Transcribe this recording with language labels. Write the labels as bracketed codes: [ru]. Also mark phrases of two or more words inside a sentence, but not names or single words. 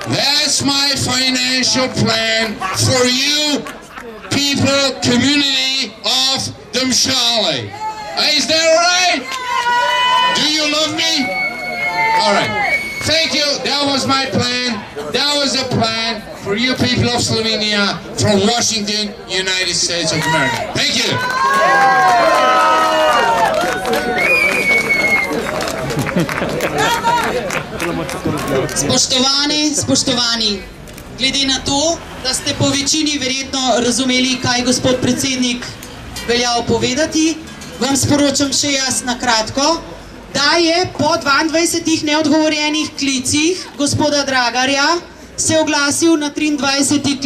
[en] That's my financial plan for you people, community of Drumshanbo. Is that alright? Do you love me? Alright. Thank you. That was my plan. That was a plan for you people of Slovenia from Washington, United States of America. Thank you. [sl] Spoštovani, glede na to, da ste po večini verjetno razumeli, kaj gospod predsednik veljal povedati, vam sporočam še jaz na kratko, da je po 22 neodgovorjenih klicih gospoda Dragarja se oglasil na 23.